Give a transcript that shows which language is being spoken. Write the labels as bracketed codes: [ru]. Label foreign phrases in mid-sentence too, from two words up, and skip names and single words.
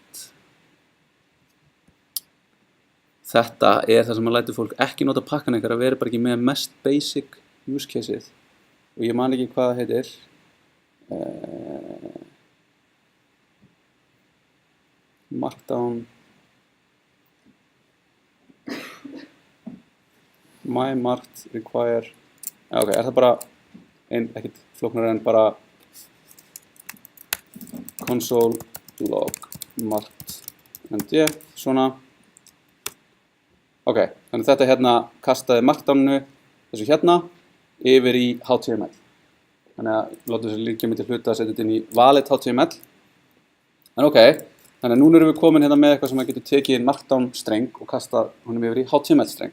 [is] þetta það sem að lætur fólk ekki nota pakkan einhver að vera bara ekki með mest [en] basic use caseið [is] og ég man ekki hvað það heitir [en] markdown my marked require ok, [is] það bara ekkert flóknara en bara [en] console log marked md [is] svona ok, þannig þetta hérna kastaði markdowninu þessu hérna yfir í HTML. Þannig að látum þessu líka með til hluta að setja þetta inn í [en] valid HTML. [is] En ok, þannig að núna erum við komin hérna með eitthvað sem að getur tekið inn markdown streng og kasta honum yfir í HTML streng.